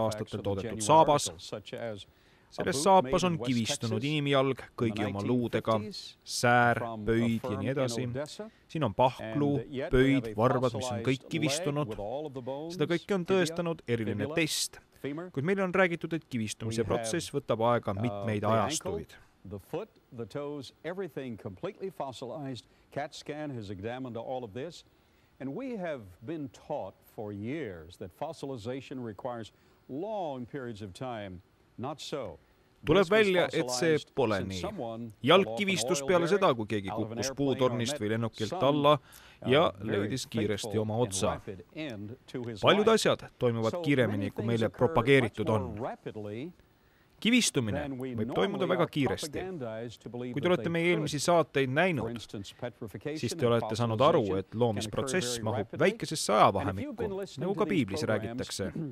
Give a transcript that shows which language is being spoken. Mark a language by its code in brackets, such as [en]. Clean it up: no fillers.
[et] aastatel toodetud saabas. Selles saapas on kivistunud inimjalg kõigi oma luudega, säär, pöid ja nii edasi. Siin on pahkluu, pöid, varvad, mis on kõik kivistunud. Seda kõike on tõestanud eriline test, kuid meile on räägitud, et kivistumise protsess võtab aega mitmeid ajastuid. [en] The foot, the toes, everything completely fossilized. CAT scan has examined all of this. And we have been taught for years that fossilization requires long periods of time. Not so. [et] Tuleb välja, et see pole nii. Jalg kivistus peale seda, kui keegi kukkus puutornist või lennukilt alla ja leidis kiiresti oma otsa. Paljud asjad toimuvad kiiremini, kui meile propageeritud on. Kivistumine võib toimuda väga kiiresti. Kui te olete meie eelmisi saateid näinud, siis te olete saanud aru, et loomisprotsess mahub väikesesse ajavahemikku, nagu ka piiblis räägitakse.